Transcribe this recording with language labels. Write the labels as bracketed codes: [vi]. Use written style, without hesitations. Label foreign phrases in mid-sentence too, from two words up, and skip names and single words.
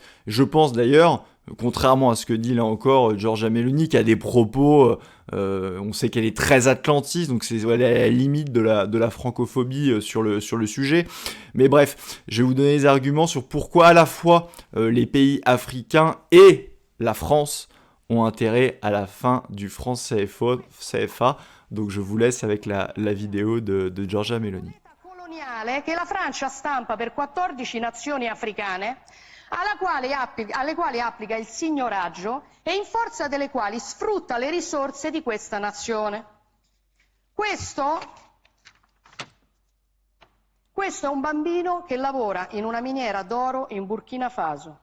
[fr] Je pense d'ailleurs, contrairement à ce que dit là encore Giorgia Meloni, qui a des propos, on sait qu'elle est très atlantiste, donc elle est à la limite de la francophobie sur le sujet. Mais bref, je vais vous donner des arguments sur pourquoi à la fois les pays africains et la France ont intérêt à la fin du franc CFA. Donc je vous laisse avec la vidéo de Giorgia Meloni. [it] Che la Francia stampa per 14 nazioni africane, alle quali applica il signoraggio e in forza delle quali sfrutta le risorse di questa nazione. Questo è un bambino che lavora in una miniera d'oro in Burkina Faso.